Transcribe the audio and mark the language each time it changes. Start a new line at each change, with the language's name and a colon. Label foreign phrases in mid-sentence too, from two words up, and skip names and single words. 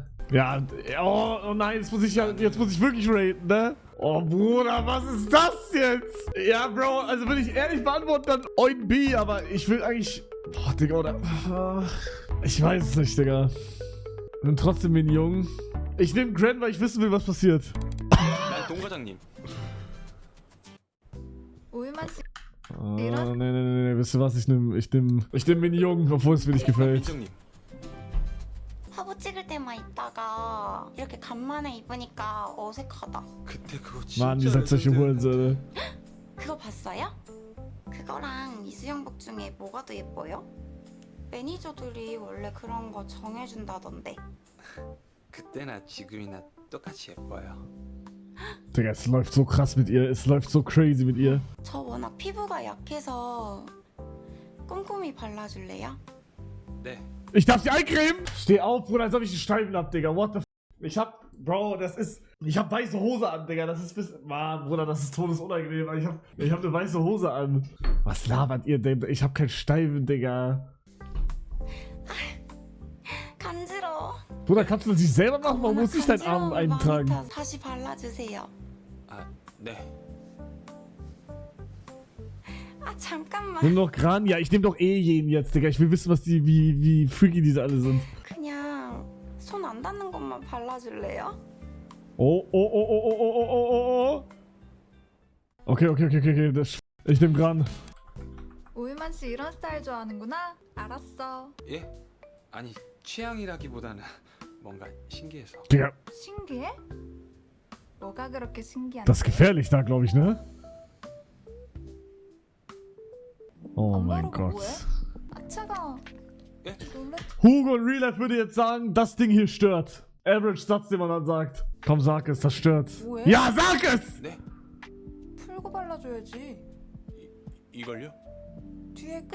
German: Ja, oh nein, jetzt muss ich wirklich raten, ne? Oh Bruder, was ist das jetzt? Ja, Bro, also wenn ich ehrlich beantworten, dann Oin B, aber ich will eigentlich... Boah, Digga, oder... Ich weiß es nicht, Digga. Und trotzdem bin jung. Ich nehme Gran, weil ich wissen will, was passiert.
Korean: 난 동과장님. 우유만 씨.
German: Nee, wisst ihr was? Ich nehm Min Jung, obwohl es mir nicht gefällt.
Korean: 민정님. 화보 찍을 때만 있다가 이렇게 간만에 입으니까 어색하다. 그때 그거 진짜.
German: Mann, ihr seid solche Hurensöhne.
Korean: 그거 봤어요? 그거랑 이수영복 중에 뭐가 더 예뻐요? 매니저들이 원래 그런 거 정해준다던데. 그때나 지금이나 똑같이 예뻐요.
German: Digga, es läuft so krass mit ihr. Es läuft so crazy mit ihr.
Korean: 저 워낙 피부가 약해서 꼼꼼히 발라줄래요? 네.
German: Ich darf sie eincremen! Steh auf, Bruder, als ob ich einen Steifen hab, Digga.
English: What the f.
German: Ich hab weiße Hose an, Digga. Das ist Mann, Bruder, das ist todesunangenehm. Ich hab eine weiße Hose an. Was labert ihr denn? Ich hab keinen Steifen, Digga.
Korean: 간지러워.
German: Bruder, kannst du das nicht selber machen? Warum muss ich deinen Arm
Korean: 간지러움을
German: eintragen?
Korean: 많이 타서 다시 발라주세요. 네. 아 잠깐만.
German: Nimm doch Gran. Ja, ich nehm doch eh jeden jetzt, Digga. Ich will wissen, wie freaky diese alle sind.
Korean: 그냥 손 안 닿는 것만 발라줄래요?
German: Oh. Okay. Ich nehm Gran.
Korean: 우유만 씨 이런 스타일 좋아하는구나. 알았어. 예? 아니 취향이라기보다는 뭔가 신기해서.
German: Digga,
Korean: 신기해? 뭐가 그렇게 신기한데?
German: das ist gefährlich da, glaube ich, ne? Oh mein 엄마로가 Gott.
Korean: 뭐해? 아 차가워. 예? 놀랬.
German: Hugo in Real Life würde jetzt sagen, das Ding hier stört. Average Satz, den man dann sagt. Komm, sag es, das stört.
Korean: 뭐해?
German: Ja, sag es!
Korean: 네? 풀고 발라줘야지. 이걸요? 뒤에 끈.